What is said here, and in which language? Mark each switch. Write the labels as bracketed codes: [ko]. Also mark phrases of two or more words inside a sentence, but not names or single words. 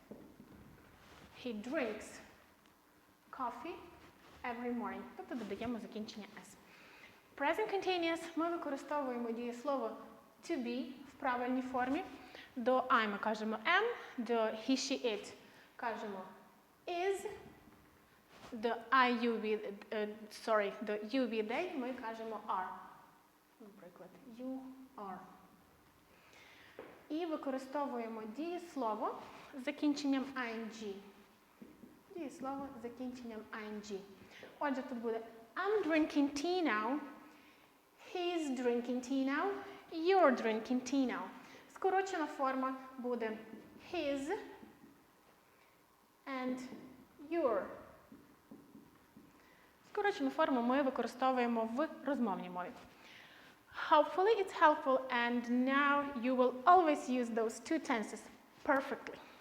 [en] He drinks coffee every morning. [uk] Тобто додаємо закінчення s. [en] Present continuous [uk] ми використовуємо дієслово [en] to be [uk] в правильній формі. До I ми кажемо am, до [en] he, she, it [uk] кажемо is, до [en] I, you, we, [uk] до [en] you, we, they [uk] ми кажемо are. Наприклад, [en] you are. [uk] І використовуємо дієслово з закінченням ing. Дієслово з закінченням ing. [en] Отже, тут буде I'm drinking tea now, he's drinking tea now, you're drinking tea now. [uk] Скорочена форма буде [en] his and your. [uk] Скорочену форму ми використовуємо в розмовній мові. [en] Hopefully it's helpful and now you will always use those two tenses perfectly.